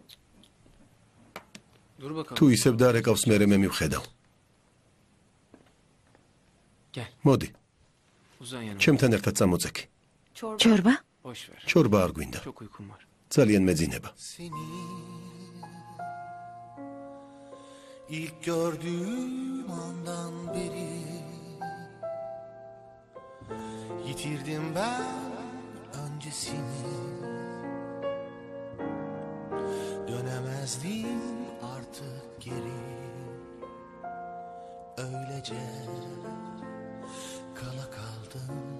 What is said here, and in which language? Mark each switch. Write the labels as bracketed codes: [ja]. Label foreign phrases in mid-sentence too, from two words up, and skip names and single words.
[ka] თუ ისევ დარეკავს, მერე მე მივხედავ. მოდი. ჩემთან ერთად წამოწექი. ჩორბა? ჩორბა არ გვინდა. ძალიან მეძინება. [tr] İlk gördüğüm andan beri yitirdim ben öncesini. Dönemezdim artık geri. Öylece kala kaldım.